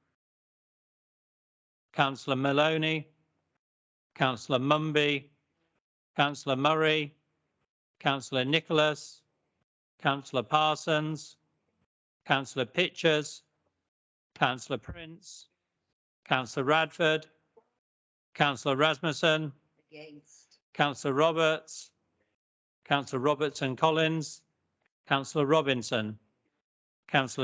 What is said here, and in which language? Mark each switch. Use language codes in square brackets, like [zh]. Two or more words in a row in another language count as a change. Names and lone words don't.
[en] Councillor Maloney, Councillor Mumby, Councillor Murray, Councillor Nicholas, Councillor Parsons, Councillor Pitchers, Councillor Prince, Councillor Radford, Councillor Rasmussen, Against. Councillor Roberts, Councillor Robertson Collins, Councillor Robinson, Councillor